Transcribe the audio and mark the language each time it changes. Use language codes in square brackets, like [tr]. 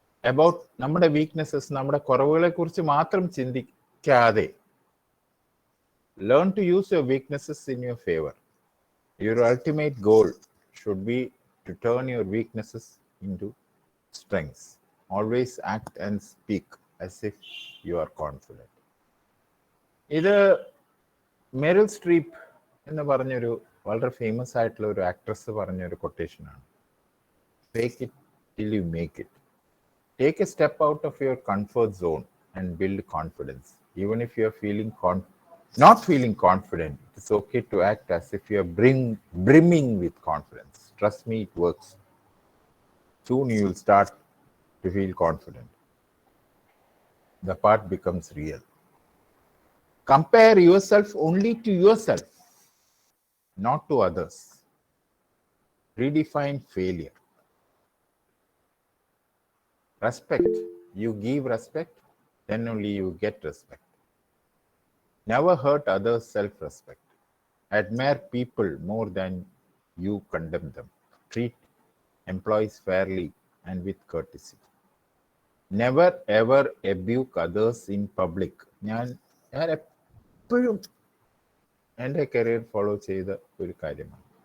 [en] About [ml] നമ്മുടെ weaknesses, നമ്മുടെ കുറവുകളെ കുറിച്ച് മാത്രം ചിന്തിക്കാതെ [en] learn to use your weaknesses in your favor. Your ultimate goal should be to turn your weaknesses into strengths. Always act and speak as if you are confident. [ml] ഇത് Merrill Streep എന്ന് പറഞ്ഞൊരു വളരെ famous ആയിട്ടുള്ള ഒരു actress പറഞ്ഞൊരു കൊട്ടേഷനാണ്. [en] Fake it till you make it. Take a step out of your comfort zone and build confidence. Even if you are not feeling confident, it's okay to act as if you are brimming with confidence. Trust me, it works. Soon you will start to feel confident. The part becomes real. Compare yourself only to yourself, not to others. Redefine failure. Respect. You give respect, then only you get respect. Never hurt others' self-respect. Admire people more than you condemn them. Treat employees fairly and with courtesy. Never ever abuse others in public. [ml] ഞാൻ എപ്പോഴും എൻ്റെ career follow ചെയ്ത ഒരു കാര്യമാണ്.